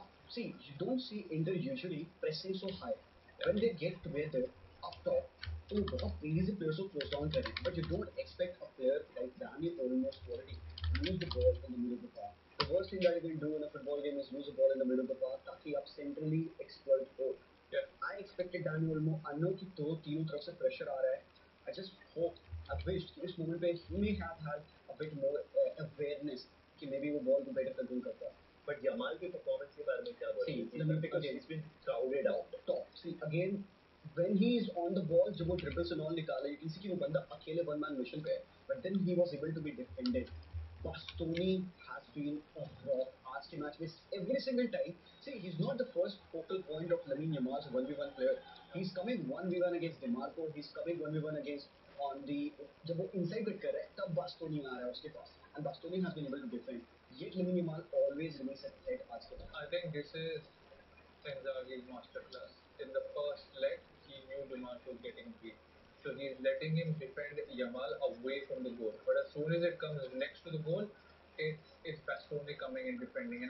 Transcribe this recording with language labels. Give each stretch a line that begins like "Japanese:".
English: See, you don't see Inter usually pressing so high. When they get together up top,
Hindi: तो वो बहुत तेजी से players को close down करें,
English: but you don't expect a player like Dani Olmo's quality to lose the ball in the middle of the park. The worst thing that you can do in a football game is lose the ball in the middle of the park
Hindi: ताकि आप centrally exploit हो.
English: Yeah. I expected Dani Olmo. I know
Hindi: कि दो तीनों तरफ से pressure आ रहा है.
English: I just hope, I wished
Hindi: कि उस moment पे
English: he may have had a bit more awareness
Hindi: कि maybe वो ball को better control करता. But Yamal की performance के बारे में क्या बोलेंगे?
English: See, let me because again. he's been crowded out. Top. See, again, when he is on the ball,
Hindi: जब वो dribbles and all निकाले,
English: you can see
Hindi: कि वो बंदा अकेले one man mission पे है.
English: But then he was able to be defended. Bastoni has been a rock.
Hindi: आज के मैच में
English: every single time. See, he's not the first focal point of Lamine Yamal's 1v1 player. He's coming 1v1 against DeMarco. He's coming 1v1 against on the
Hindi: जब वो inside cut कर रहा है तब Bastoni आ रहा है उसके पास.
English: And Bastoni has been able to defend. Yet Lamine Yamal always remains a threat
Hindi: आज के match.
English: I think this is Inzaghi's masterclass. In the first leg, he knew DeMarco was getting beat. So he's letting him defend Yamal away from the goal. But as soon as it comes next to the goal, it's Bastoni coming and defending.